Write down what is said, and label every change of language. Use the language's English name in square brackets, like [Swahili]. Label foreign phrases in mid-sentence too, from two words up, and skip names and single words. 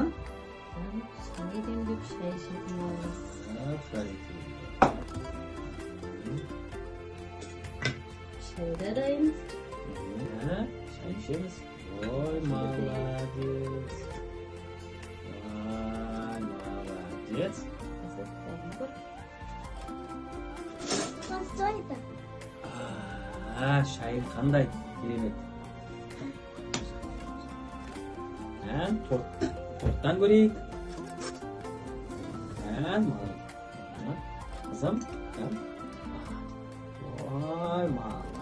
[Kazakh] Шай демдеп шай ішетін боламыз. Шай да дайын. Шай ішеміз. Ой, молодец. Ой, молодец. [Russian] Что это? [Kazakh] Шайын қандай керемет. Торттан көрейік. Қызым. Ой, молодец.